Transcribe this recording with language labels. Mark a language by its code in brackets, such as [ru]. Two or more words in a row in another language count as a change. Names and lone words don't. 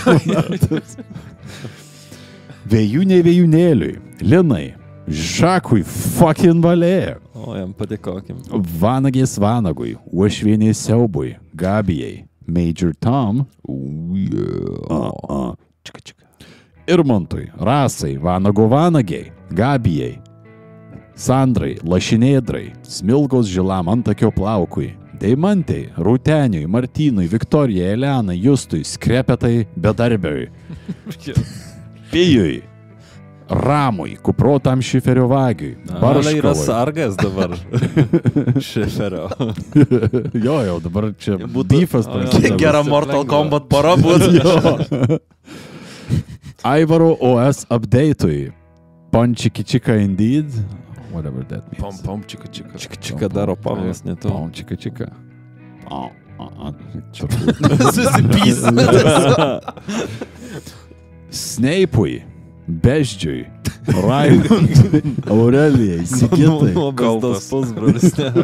[lt] Vėjūniai vėjūnėliui, Linai, Žakui fucking valė, O, jam padėkokim. Vanagės Vanagui, Uošvieniai Siaubui, Gabijai, Major Tom, čika, čika. Irmantui, Rasai, Vanago Vanagiai, Gabijai, Sandrai, Lašinėdrai, Smilgos žilam antakio plaukui, Deimantei, Rūteniui, Martynui, Viktorijai, Elenai, Justui, Skrepetai, Bedarbiui, Pijui, Ramui, kuprotam šiferio vagiui, Barškalai yra Barškalai. sargas dabar. Šiferio. Jo, dabar čia beefas prasideda. Gera Mortal Kombat para būtų. Aivaro [en] OS update'ui, [lt] Pončikičika indeed, [en] whatever that means. [lt] Pom, čika, čika. Čika daro Pavlas, ne tu. Pončikičika. Susipys. Snape'ui, Beždžiui, Raimundui, Aurelijai, Sigitai, Kaltas pusbrolis.